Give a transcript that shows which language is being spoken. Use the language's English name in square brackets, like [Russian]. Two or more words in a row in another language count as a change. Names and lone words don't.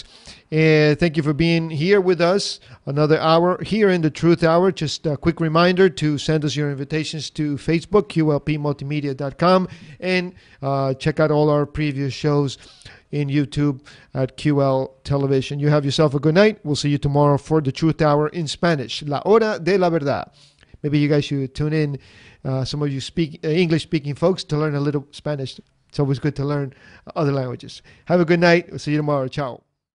[English] Thank you for being here with us. Another hour here in the Truth Hour. Just a quick reminder to send us your invitations to Facebook, qlpmultimedia.com, and check out all our previous shows in YouTube at QL Television. You have yourself a good night. We'll see you tomorrow for the Truth Hour in Spanish. La Hora de la Verdad. Maybe you guys should tune in, some of you English-speaking folks, to learn a little Spanish. It's always good to learn other languages. Have a good night. We'll see you tomorrow. Ciao.